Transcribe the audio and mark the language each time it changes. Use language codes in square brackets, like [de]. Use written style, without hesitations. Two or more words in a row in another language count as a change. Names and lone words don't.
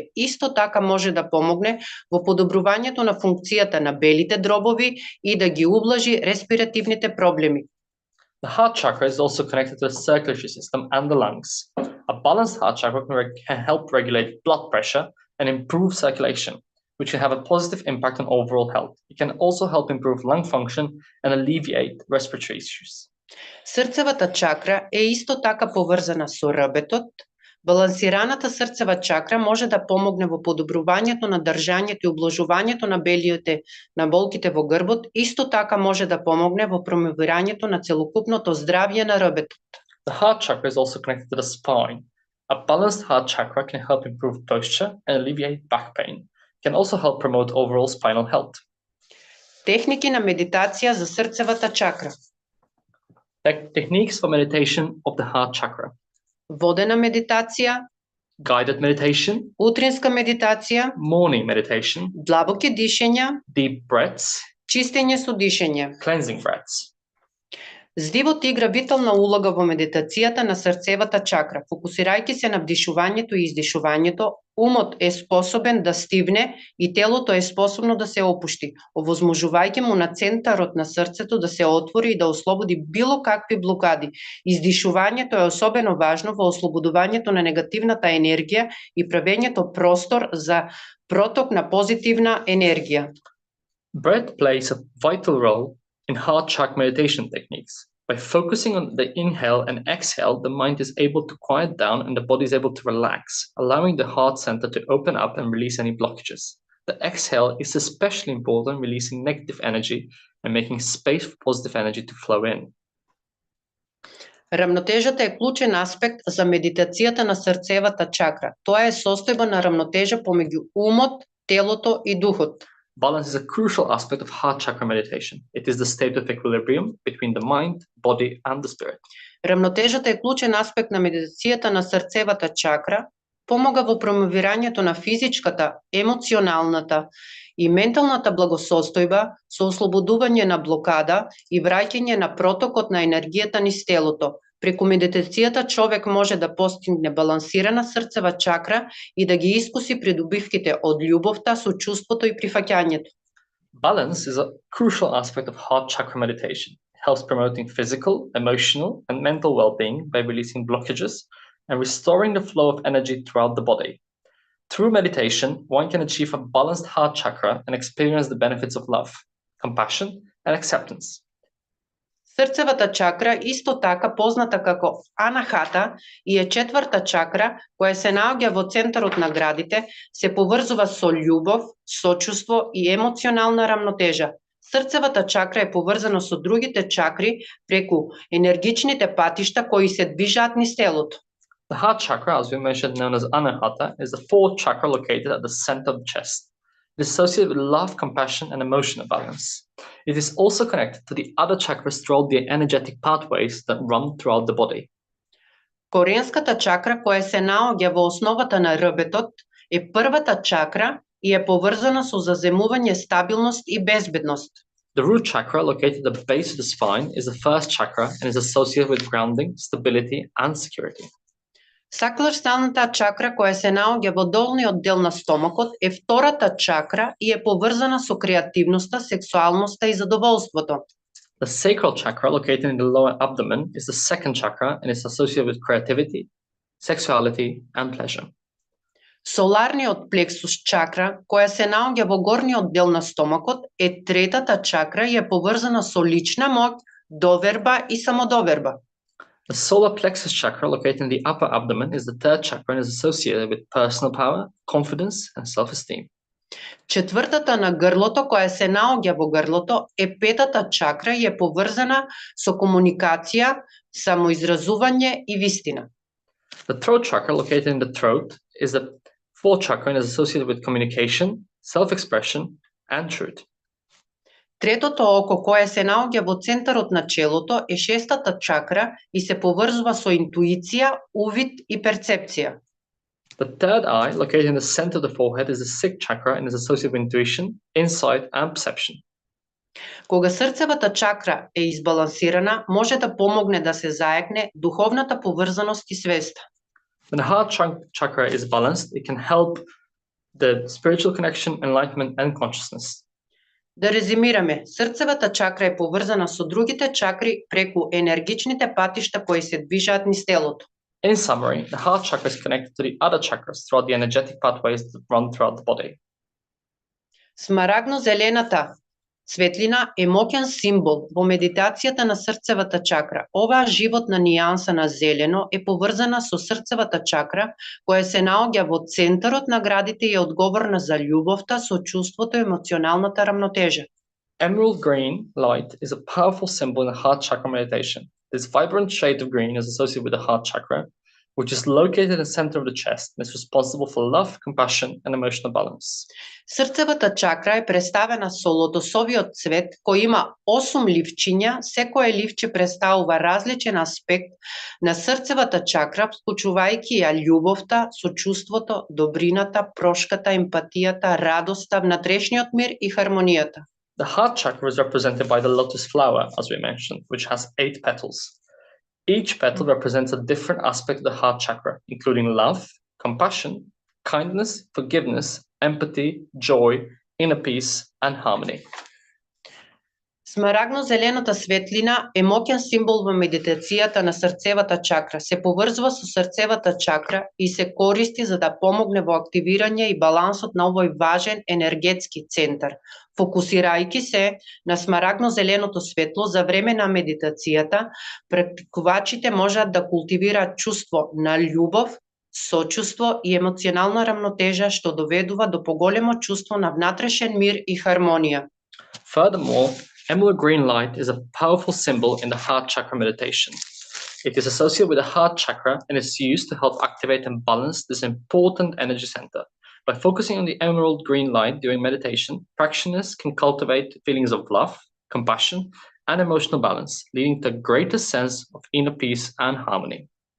[mk] Исто така може да помогне во подобрувањето на функцијата на белите дробови и да ги ублажи респиративните проблеми. [en] The heart chakra is also connected to the circulatory system and the lungs. A balanced heart chakra can help regulate blood pressure and improve circulation, which can have a positive impact on overall health. It can also help improve lung function and alleviate respiratory issues. [mk] Срцевата чакра е исто така поврзана со рбетот. Балансираната срцева чакра може да помогне во подобрувањето на држањето и ублажувањето на болките во грбот, исто така може да помогне во промовирањето на целокупното здравје на рбетот. [en] The heart chakra is also connected to the spine. A balanced heart chakra can help improve posture and alleviate back pain. It can also help promote overall spinal health. [mk] Техники на медитација за срцевата чакра. [en] Techniques for meditation of the heart chakra. [mk] Водена медитација, [en] guided meditation, [mk] утринска медитација, [en] morning meditation, [mk] длабоки дишења, [en] deep breaths, [mk] чистење со дишење, [en] cleansing breaths. [mk] Здивот игра витална улога во медитацијата на срцевата чакра. Фокусирајќи се на вдишувањето и издишувањето, умот е способен да стивне и телото е способно да се опушти, овозможувајќи му на центарот на срцето да се отвори и да ослободи било какви блокади. Издишувањето е особено важно во ослободувањето на негативната енергија и правењето простор за проток на позитивна енергија. [en] Breath plays a vital role in heart chakra meditation techniques. By focusing on the inhale and exhale, the mind is able to quiet down and the body is able to relax, allowing the heart center to open up and release any blockages. The exhale is especially important, releasing negative energy and making space for positive energy to flow in. [mk] Рамнотежата е клучен аспект за медитацијата на срцевата чакра. Тоа е состојба на рамнотежа помеѓу умот, телото и духот. [en] Balance is a crucial aspect of heart chakra meditation. It is the state of equilibrium between the mind, body, and the spirit. [mk] Рамнотежата е клучен аспект на медитацијата на срцевата чакра, помага во промовирањето на физичката, емоционалната и менталната благосостојба со ослободување на блокада и враќање на протокот на енергијата низ телото. Преку медитацијата човек може да постигне балансирана срцева чакра и да ги искуси придобивките од љубовта, сочувството и прифаќањето. [en] Balance is a crucial aspect of heart chakra meditation. It helps promoting physical, emotional, and mental well-being by releasing blockages and restoring the flow of energy throughout the body. Through meditation, one can achieve a balanced heart chakra and experience the benefits of love, compassion, and acceptance. [mk] Срцевата чакра, исто така позната како анахата, и е четврта чакра која се наоѓа во центарот на градите, се поврзува со љубов, сочувство и емоционална рамнотежа. Срцевата чакра е поврзана со другите чакри преку енергичните патишта кои се движаат низ телото. [en] The heart chakra, as we mentioned, known as anahata, is the fourth chakra located at the center of the chest. It is associated with love, compassion, and emotional balance. It is also connected to the other chakras throughout the energetic pathways that run throughout the body. [mk] Коренската чакра, која се наоѓа во основата на рбетот, е првата чакра и е поврзана со заземување, стабилност и безбедност. [en] The root chakra, located at the base of the spine, is the first chakra and is associated with grounding, stability, and security. [mk] Сакларсталната чакра, која се наоѓа во долниот дел на стомакот, е втората чакра и е поврзана со креативноста, сексуалноста и задоволството. [en] The sacral chakra, located in the lower abdomen, is the second chakra and is associated with creativity, sexuality, and pleasure. [mk] Соларниот плексус чакра, која се наоѓа во горниот дел на стомакот, е третата чакра и е поврзана со лична моќ, доверба и самодоверба. [en] The solar plexus chakra, located in the upper abdomen, is the third chakra and is associated with personal power, confidence, and self-esteem. [mk] Четвртата на грлото, која се наоѓа во грлото, е петата чакра и е поврзана со комуникација, самоизразување и вистина. [en] The throat chakra, located in the throat, is the fourth chakra and is associated with communication, self-expression, and truth. [mk] Третото око, кое се наоѓа во центарот на челото, е шестата чакра и се поврзува со интуиција, увид и перцепција. [en] The third eye, located in the center of the forehead, is the sixth chakra and is associated with intuition, insight, and perception. [mk] Кога срцевата чакра е избалансирана, може да помогне да се заекне духовната поврзаност и свеста. [en] When the heart chakra is balanced, it can help the spiritual connection, enlightenment, and consciousness. [mk] Да резимираме, срцевата чакра е поврзана со другите чакри преку енергичните патишта кои се движат низ телото. [en] In summary, the heart chakra is connected to the other chakras throughout the energetic pathways that run throughout the body. [mk] Смарагно-зелената светлина е моќен символ во медитацијата на срцевата чакра. Оваа животна нијанса на зелено е поврзана со срцевата чакра, која се наоѓа во центарот на градите и е одговорна за љубовта, сочувството и емоционалната рамнотежа. [en] Emerald green light is a powerful symbol in the heart chakra meditation. This vibrant shade of green is associated with the heart chakra, which is located in the center of the chest and is responsible for love, compassion, and emotional balance. [mk] Срцевата чакра е представена со лотосовиот цвет, кој има 8 ливчиња, секое ливче представува различен аспект на срцевата чакра, вклучувајќи ја љубовта, сочувството, добрината, прошката, емпатијата, радоста, внатрешниот мир и хармонијата. [en] The heart chakra is represented by the lotus flower, as we mentioned, which has 8 petals. Each petal represents a different aspect of the heart chakra, including love, compassion, kindness, forgiveness, empathy, joy, inner peace, and harmony. [mk] Смарагно-зелената светлина е моќен символ во медитацијата на срцевата чакра. Се поврзува со срцевата чакра и се користи за да помогне во активирање и балансот на овој важен енергетски центар. Фокусирајќи се на смарагно-зеленото светло за време на медитацијата, практикувачите можат да култивираат чувство на љубов, сочувство и емоционална рамнотежа, што доведува до поголемо чувство на внатрешен мир и хармонија. [en] Furthermore, emerald green light is a powerful symbol in the heart chakra meditation. It is associated with the heart chakra and is used to help activate and balance this important energy center. By focusing on the emerald green light during meditation, practitioners can cultivate feelings of love, compassion, and emotional balance, leading to a greater sense of inner peace and harmony.